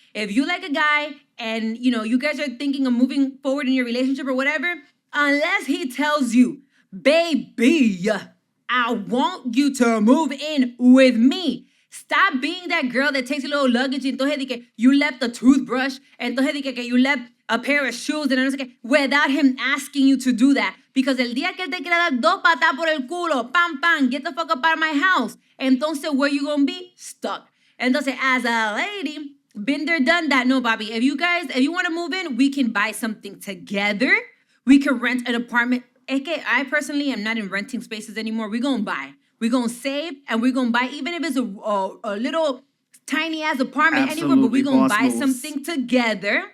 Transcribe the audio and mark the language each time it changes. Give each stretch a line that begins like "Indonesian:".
English: If you like a guy and, you guys are thinking of moving forward in your relationship or whatever, unless he tells you, baby, I want you to move in with me. Stop being that girl that takes a little luggage and
Spanish: entonces que
English: you left a toothbrush and entonces que you left a pair of shoes and
Spanish: no sé qué,
English: without him asking you to do that.
Spanish: Because el día que él te quiera dar dos patas por el culo, pam, pam,
English: get the fuck up out of my house. Entonces, where you gonna be? Stuck. Entonces, as a lady, been there, done that. No, Bobby, if you want to move in, we can buy something together. We can rent an apartment. I personally am not in renting spaces anymore. We're gonna buy. We're going to save and we're going to buy, even if it's a little tiny ass apartment anywhere, but we're going to buy something together.